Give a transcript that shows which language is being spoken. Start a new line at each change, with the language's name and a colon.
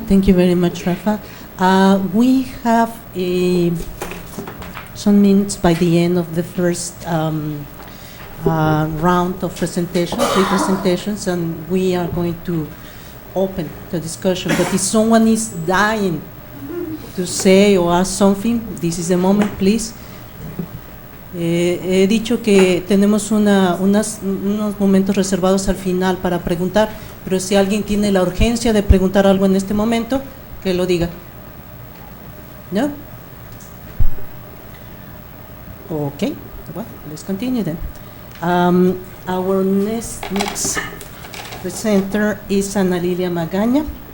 English: Thank you very much, Rafa. We have some minutes by the end of the first round of presentations, three presentations, and we are going to open the discussion. But if someone is dying to say or ask something, this is the moment, please.
Spanish: He dicho que tenemos unos momentos reservados al final para preguntar, pero si alguien tiene la urgencia de preguntar algo en este momento, que lo diga. ¿No?
English: Okay, well, let's continue then. Our next presenter is Ana Lilia Magaña.